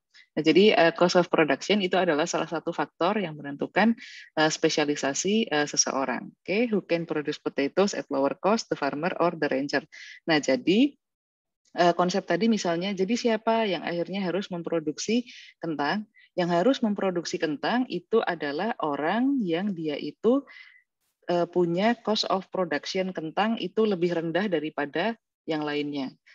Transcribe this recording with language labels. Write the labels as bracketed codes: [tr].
[id] Nah, jadi cost of production itu adalah salah satu faktor yang menentukan spesialisasi seseorang. [en] Oke, who can produce potatoes at lower cost, the farmer or the rancher. [id] Nah, jadi konsep tadi misalnya, jadi siapa yang akhirnya harus memproduksi kentang? Yang harus memproduksi kentang itu adalah orang yang dia itu punya cost of production kentang itu lebih rendah daripada yang lainnya.